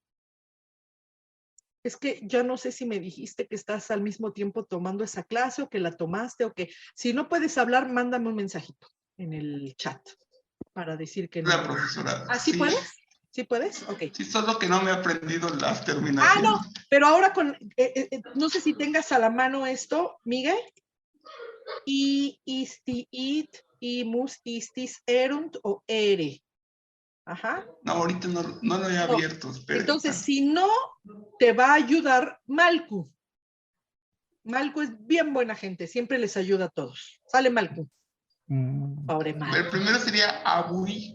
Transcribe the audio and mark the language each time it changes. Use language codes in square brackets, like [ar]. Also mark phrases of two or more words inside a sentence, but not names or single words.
[es] Es que ya no sé si me dijiste que estás al mismo tiempo tomando esa clase o que la tomaste o que si no puedes hablar, mándame un mensajito en el chat para decir que no. La profesora. ¿Ah, sí puedes? ¿Sí puedes? Ok. Sí, solo que no me he aprendido las Ah, terminaciones. no, pero ahora con, no sé si tengas a la mano esto, Miguel. [la] I, isti, it, imus, istis, erunt o ere. [es] Ajá. No, ahorita no lo he abierto. Espera. Entonces, si no, te va a ayudar Malcu. Malcu es bien buena gente, siempre les ayuda a todos. Sale Malcu. Pobre Malcu. El primero sería abui.